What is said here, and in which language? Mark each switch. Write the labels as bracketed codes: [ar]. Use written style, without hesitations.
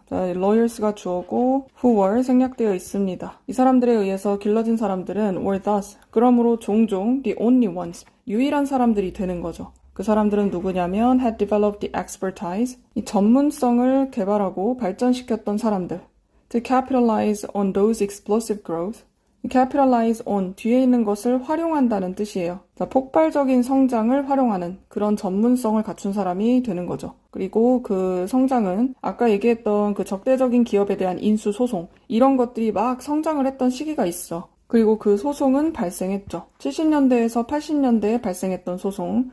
[ko] 자, lawyers가 주어고 [en] who were [ko] 생략되어 있습니다. 이 사람들에 의해서 길러진 사람들은 [en] were thus, [ko] 그러므로 종종 [en] the only ones, [ko] 유일한 사람들이 되는 거죠. 그 사람들은 누구냐면 [en] had developed the expertise, [ko] 이 전문성을 개발하고 발전시켰던 사람들. [en] To capitalize on those explosive growth, capitalize on [ko] 뒤에 있는 것을 활용한다는 뜻이에요. 자, 폭발적인 성장을 활용하는 그런 전문성을 갖춘 사람이 되는 거죠. 그리고 그 성장은 아까 얘기했던 그 적대적인 기업에 대한 인수 소송 이런 것들이 막 성장을 했던 시기가 있어. 그리고 그 소송은 발생했죠. 70년대에서 80년대에 발생했던 소송.